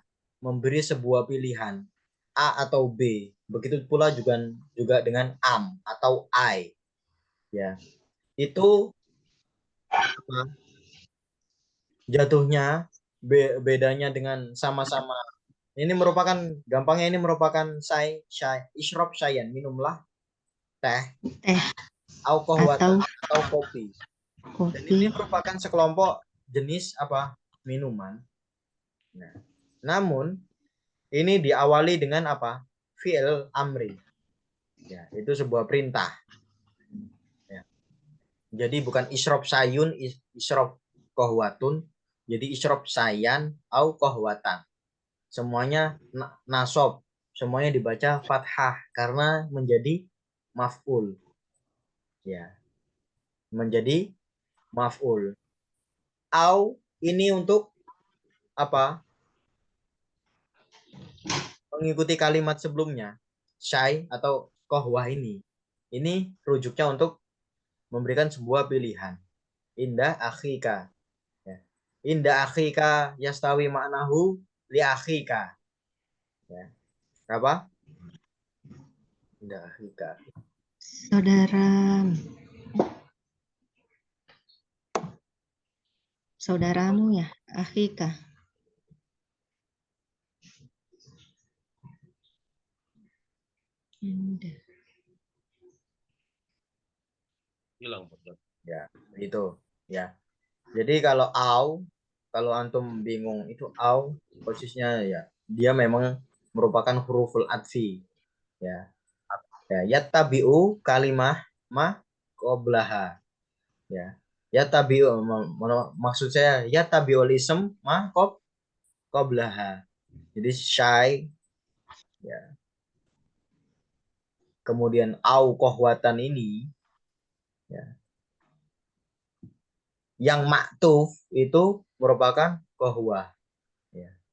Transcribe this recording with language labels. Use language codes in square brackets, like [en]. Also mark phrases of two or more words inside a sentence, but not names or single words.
[id] Memberi sebuah pilihan A atau B. Begitu pula juga dengan am atau I ya. Itu apa? Jatuhnya bedanya dengan sama-sama ini merupakan gampangnya ini merupakan [ar] شاي اشرب شايا [id] minumlah teh Teh au atau kohwatan atau kopi. Dan kopi. ini merupakan sekelompok jenis apa? Minuman. Nah, namun ini diawali dengan apa? Fi'il amri. Ya, itu sebuah perintah. [ar] Ya. [id] Jadi bukan [ar] اشرب شايٌ، اشرب قهوةٌ. Jadi اشرب شايا أو قهوةً. [id] Semuanya nasob. Semuanya dibaca fathah karena menjadi maf'ul. Ya, menjadi maf'ul. Au ini untuk apa? Mengikuti kalimat sebelumnya. Syai atau kohwah ini rujuknya untuk memberikan sebuah pilihan. [ar] عند أخيك. Ya. عند أخيك يستوي معناه لأخيك. [id] Ya. [ar] Apa? عند أخيك. [id] Saudara, saudaramu ya, akhika. Indah. Hilang. Ya, itu. Ya. Jadi kalau antum bingung itu posisinya ya dia memang merupakan [ar] حروف العطف. [id] Ya. [ar] Ya, يتبع كلمة ما قبلها. [id] Ya. [ar] يتبع [id] maksud saya [ar] يتبع الاسم ما قبلها. [id] Jadi syai ya. Kemudian [ar] أو قهوةً [id] ini ya. Yang maktuf itu merupakan kohwah ya.